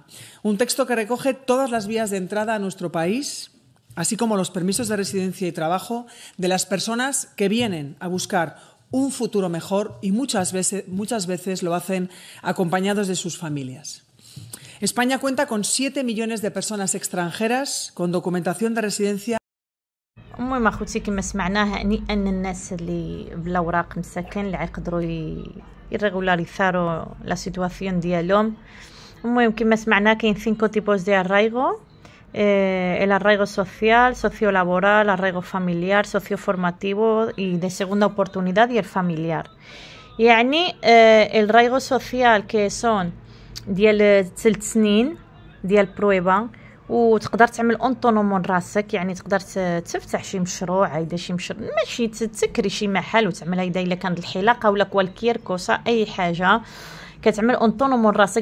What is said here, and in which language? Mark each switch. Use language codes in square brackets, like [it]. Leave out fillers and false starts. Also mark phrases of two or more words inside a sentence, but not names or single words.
[es] Un texto que recoge todas las vías de entrada a nuestro país, así como los permisos de residencia y trabajo de las personas que vienen a buscar un futuro mejor y muchas veces lo hacen acompañados de sus familias. España cuenta con 7 millones de personas extranjeras con documentación de residencia. [ar] المهم اخوتي كما سمعناه ان الناس اللي بلا اوراق مساكن اللي يقدروا [es] regularizar la situación [ar] ديالهم. المهم كما سمعنا كاين [es] 5 tipos de arraigo: el arraigo social, sociolaboral, arraigo familiar, socioformativo y de segunda oportunidad y el familiar. [ar] يعني [es] el arraigo social que son [ar] ديال 3 سنين ديال برويبا وتقدر تعمل اونطونومون راسك، يعني تقدر تفتح شي مشروع، هيدا شي مشروع ماشي تسكري شي محل وتعمل هيدا الا كانت الحلاقه ولا [es] cualquier cosa [ar] اي حاجه كتعمل اونطونومون راسك.